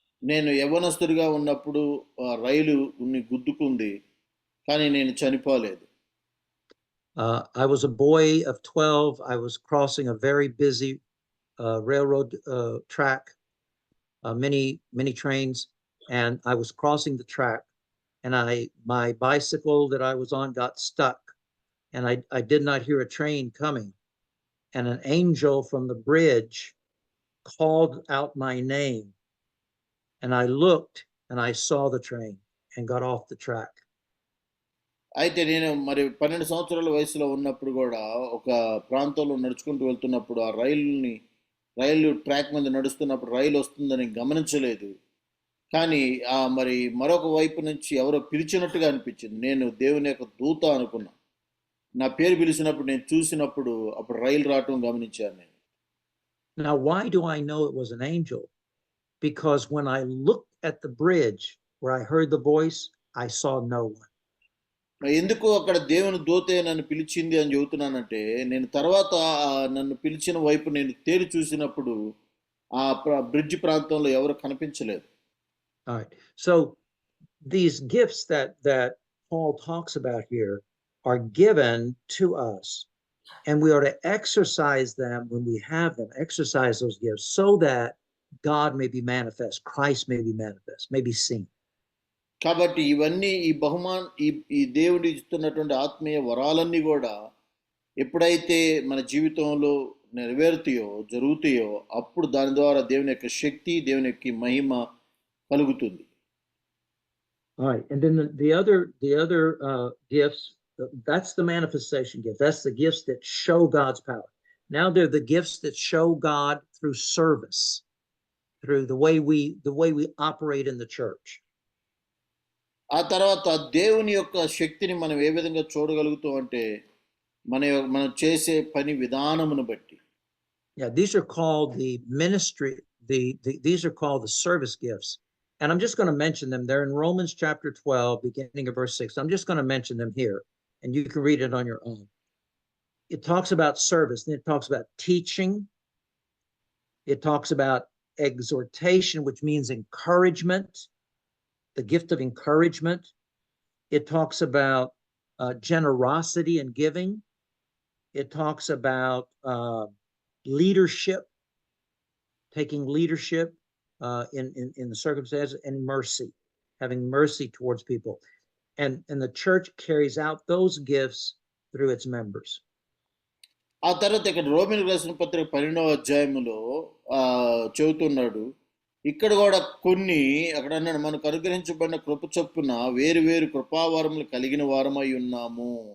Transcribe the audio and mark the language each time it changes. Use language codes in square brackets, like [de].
[te] నేను యవ్వనస్తుడిగా ఉన్నప్పుడు రైలు గుద్దుకుంది కానీ నేను చనిపోలేదు. [en] I was a boy of 12. I was crossing a very busy railroad track, many trains, and I was crossing the track, and my bicycle that I was on got stuck, and I did not hear a train coming, and an angel from the bridge called out my name, and I looked and I saw the train and got off the track. [te] అయితే నేను మరి 12 సంవత్సరాల వయసులో ఉన్నప్పుడు కూడా ఒక ప్రాంతంలో నడుచుకుంటూ వెళ్తున్నప్పుడు ఆ రైలు ట్రాక్ మీద నడుస్తున్నప్పుడు రైలు వస్తుందని గమనించలేదు. కానీ మరి మరొక వైపు నుంచి ఎవరో పిలిచినట్టుగా అనిపించింది. నేను దేవుని యొక్క దూత అనుకున్నా. నా పేరు పిలిచినప్పుడు నేను చూసినప్పుడు అప్పుడు రైలు రావటం గమనించాను నేను. [en] Now, why do I know it was an angel? Because when I looked at the bridge where I heard the voice, I saw no one. [te] ఎందుకు అక్కడ దేవుని దూతే నన్ను పిలిచింది అని చెబుతున్నానంటే, నేను తర్వాత నన్ను పిలిచిన వైపు నేను తేరి చూసినప్పుడు ఆ బ్రిడ్జ్ ప్రాంతంలో ఎవరు కనిపించలేదు. [en] All right. So these gifts that Paul talks about here are given to us, and we are to exercise them when we have them, exercise those gifts so that God may be manifest, Christ may be manifest, may be seen. [te] కాబట్టి ఇవన్నీ ఈ దేవుడు ఇస్తున్నటువంటి ఆత్మీయ వరాలన్నీ కూడా ఎప్పుడైతే మన జీవితంలో నెరవేరుతాయో జరుగుతాయో అప్పుడు దాని ద్వారా దేవుని యొక్క శక్తి, దేవుని యొక్క మహిమ కలుగుతుంది. [en] All right, and then the other gifts, that's the manifestation gift. That's the gifts that show God's power. Now they're the gifts that show God through service, through the way we operate in the church. [te] ఆ తర్వాత దేవుని యొక్క శక్తిని మనం ఏ విధంగా చూడగలుగుతాం అంటే మనం చేసే పని విధానమును బట్టి. [en] Yeah, these are called the ministry. These are called the service gifts, And I'm just going to mention them. They're in Romans chapter 12, beginning of verse 6. I'm just going to mention them here, and you can read it on your own. It talks about service, and it talks about teaching. It talks about exhortation, which means encouragement, the gift of encouragement. It talks about generosity and giving. It talks about leadership, taking leadership in the circumstances, and mercy, having mercy towards people. And the church carries out those gifts through its members. [te] ఆ తర్వాత ఇక్కడ రోమిలకు రాసిన పత్రిక 12వ అధ్యాయములో చెబుతున్నాడు. ఇక్కడ కూడా కొన్ని అక్కడ అన్నాడు, మనకు అనుగ్రహించబడిన కృప చొప్పున వేరు వేరు కృపావరములు కలిగిన వారమై ఉన్నాము.